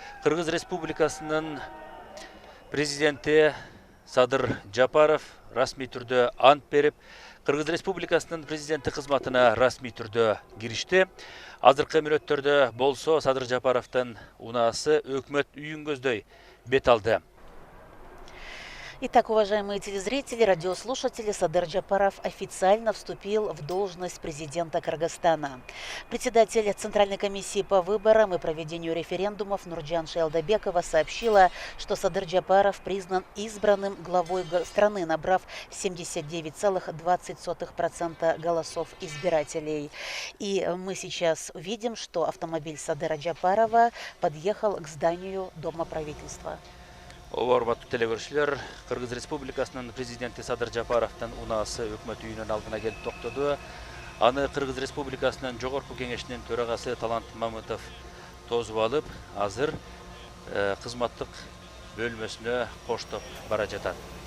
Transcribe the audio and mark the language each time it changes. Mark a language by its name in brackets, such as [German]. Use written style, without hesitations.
[Kyrgyz] Кыргыз Республикасынын президенти Садыр Жапаров расмий түрдө ант берип, Кыргыз Республикасынын президенти кызматына расмий түрдө киришти. Азыркы мүнөттөрдө болсо Садыр Жапаровдун унаасы өкмөт үйүн көздөй бет алды. [Russian] Итак, уважаемые телезрители, радиослушатели, Садыр Жапаров официально вступил в должность президента Кыргызстана. Председатель Центральной комиссии по выборам и проведению референдумов Нурджан Шайлдабекова сообщила, что Садыр Жапаров признан избранным главой страны, набрав 79,20% голосов избирателей. И мы сейчас видим, что автомобиль Садыра Жапарова подъехал к зданию Дома правительства. [Kyrgyz] Урматтуу телегөрүүчүлөр, Кыргыз Республикасынын президенти Садыр Жапаровдун унаасы өкмөт үйүнүн алдына келип токтоду. Аны Кыргыз Республикасынын жогорку кеңешинин төрагасы Талант Мамытов тосуп алып, азыр кызматтык бөлмөсүнө коштоп бара жатат.